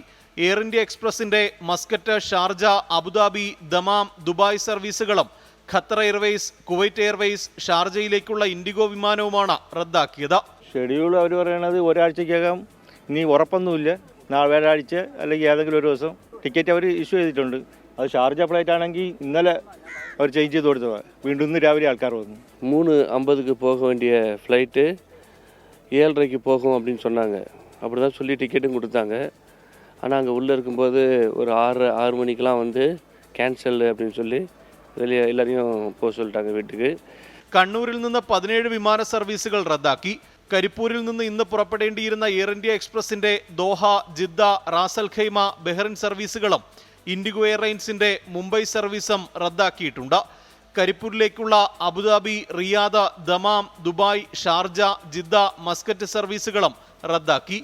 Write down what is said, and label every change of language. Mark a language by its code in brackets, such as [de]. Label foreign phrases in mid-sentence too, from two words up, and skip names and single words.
[ml] എയർ ഇന്ത്യ എക്സ്പ്രസിന്റെ മസ്കറ്റ്, ഷാർജ, അബുദാബി, ദമാം, ദുബായ് സർവീസുകളും ഖത്തർ എയർവേസ്, കുവൈറ്റ് എയർവേസ്, ഷാർജയിലേക്കുള്ള ഇൻഡിഗോ വിമാനവുമാണ് റദ്ദാക്കിയത്. ഷെഡ്യൂൾ അവർ പറയണത് ഒരാഴ്ചക്കകം, ഇനി ഉറപ്പൊന്നുമില്ല, വ്യാഴാഴ്ച അല്ലെങ്കിൽ ഏതെങ്കിലും ഒരു ദിവസം ടിക്കറ്റ് അവർ ഇഷ്യൂ ചെയ്തിട്ടുണ്ട്. അത് ഷാർജ ഫ്ലൈറ്റ് ആണെങ്കിൽ ഇന്നലെ അവർ ചേഞ്ച് ചെയ്ത് കൊടുത്തതാണ്. വീണ്ടും ഇന്ന് രാവിലെ ആൾക്കാർ വന്നു. [ta] 3:50 போக வேண்டிய ஃப்ளைட்டு 7:30 போகும் அப்படின்னு சொன்னாங்க. அப்படி தான் சொல்லி டிக்கெட்டும் கொடுத்தாங்க. ஆனால் அங்கே உள்ளே இருக்கும்போது ஒரு 6 மணிக்கெலாம் வந்து கேன்சல் அப்படின்னு சொல்லி வெளியே எல்லாரையும் போக சொல்லிட்டாங்க വീട്ടിലേക്ക്. [ml] കണ്ണൂരിൽ നിന്ന് 17 വിമാന സർവീസുകൾ റദ്ദാക്കി. കരിപ്പൂരിൽ നിന്ന് ഇന്ന് പുറപ്പെടേണ്ടിയിരുന്ന എയർ ഇന്ത്യ എക്സ്പ്രസിന്റെ ദോഹ, ജിദ്ദ, റാസൽ ഖൈമ, ബഹ്റിൻ സർവീസുകളും ഇൻഡിഗോ എയർലൈൻസിന്റെ മുംബൈ സർവീസും റദ്ദാക്കിയിട്ടുണ്ട്. കരിപ്പൂരിലേക്കുള്ള അബുദാബി, റിയാദ്, ദമാം, ദുബായ്, ഷാർജ, ജിദ്ദ, മസ്കറ്റ് സർവീസുകളും റദ്ദാക്കി.